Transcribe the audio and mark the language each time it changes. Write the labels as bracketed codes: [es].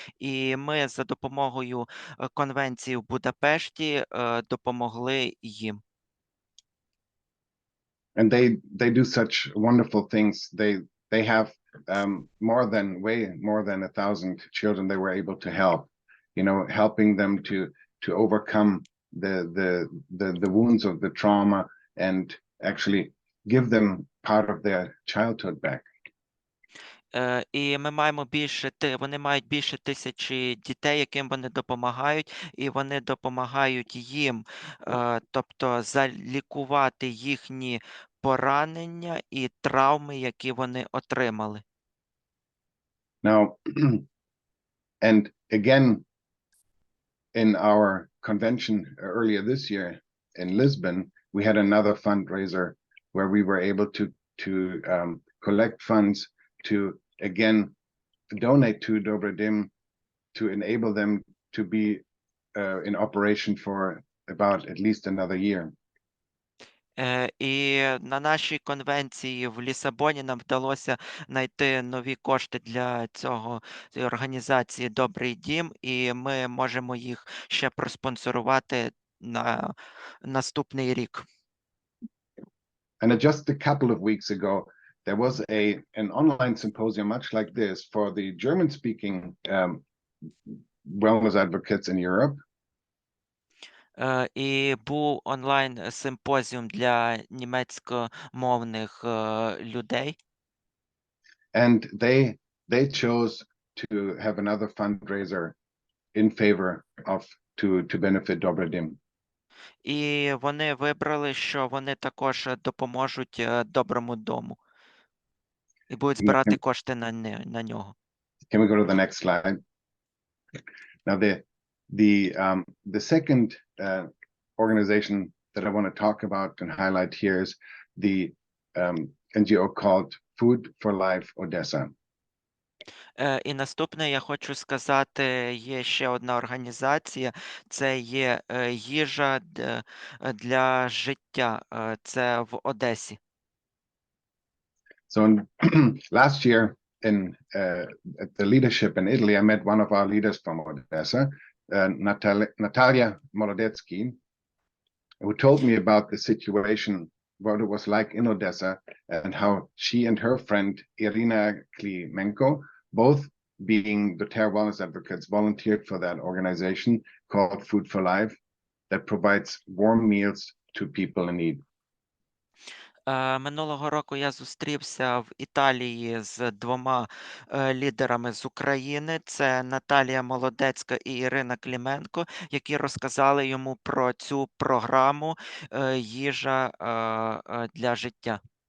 [uk] І ми за допомогою конвенції в Будапешті допомогли їм. [en] And they do such wonderful things. They have way more than 1,000 children they were able to help, helping them to overcome the wounds of the trauma and actually give them part of their childhood back. [uk] І вони мають більше 1000 дітей, яким вони допомагають, і вони допомагають їм, тобто залікувати їхні поранення і травми, які вони отримали. [en] Now, and again, in our convention earlier this year in Lisbon, we had another fundraiser where we were able to collect funds to again donate to Dobre Dim to enable them to be in operation for about at least another year. [uk] І на нашій конвенції в Лісабоні нам вдалося знайти нові кошти для цієї організації Добрий Дім, і ми можемо їх ще проспонсорувати на наступний рік. [en] And just a couple of weeks ago, there was an online symposium much like this for the German-speaking wellness advocates in Europe. [uk] І був онлайн-симпозіум для німецькомовних людей. [en] And they chose to have another fundraiser in favor of to benefit Dobre Dim. [uk] І вони вибрали, що вони також допоможуть Доброму дому. І будуть збирати кошти на нього. [en] Can we go to the next slide? Now the second organization that I want to talk about and highlight here is the NGO called Food for Life Odessa. [uk] І наступне я хочу сказати, є ще одна організація, це є їжа для життя, це в Одесі. [en] So last year at the leadership in Italy, I met one of our leaders from Odessa, Natalia Molodetsky, who told me about the situation, what it was like in Odessa, and how she and her friend Irina Klimenko both being doTerra Wellness Advocates, volunteered for that organization called Food for Life that provides warm meals to people in need. [uk] Минулого року я зустрівся в Італії з двома лідерами з України. Це Наталія Молодецька і Ірина Клименко, які розказали йому про цю програму «Їжа для життя».